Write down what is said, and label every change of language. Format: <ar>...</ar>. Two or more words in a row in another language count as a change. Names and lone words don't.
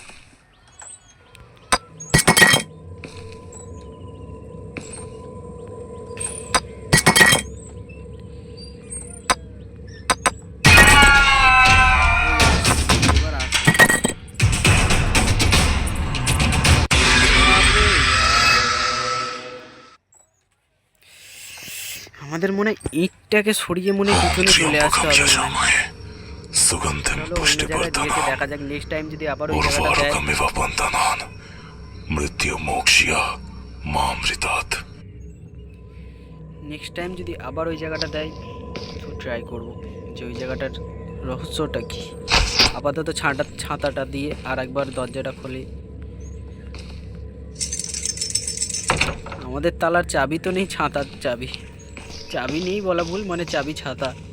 <bn>এবার আমাদের মনে হয় ইটটাকে সরিয়ে মনে হয় পিছনে চলে আসতে হবে মনে হয়।</bn> <sa>सुगंधिम</sa> <bn>চলো অন্য জায়গায় দিয়েছে,</bn> <sa>पुष्टिवर्धनम</sa> <bn>দেখা যাক</bn> <en>next time</en> <bn>যদি আবার ওই জায়গাটা দেয়।</bn> <sa>उर्वारुकमिव बन्धनान् मृत्युमोक्ष्य मामृतात्।</sa> <en>next time</en> <bn>যদি আবার ওই জায়গাটা দেয় তো ট্রাই করব যে ওই জায়গাটার রহস্যটা কি। আপাতত ছাতাটা দিয়ে আর একবার দরজাটা খুলি। আমাদের তালার চাবি তো নেই, ছাতার চাবি। চাবি নেই বলা ভুল, মানে চাবি ছাতা।</bn>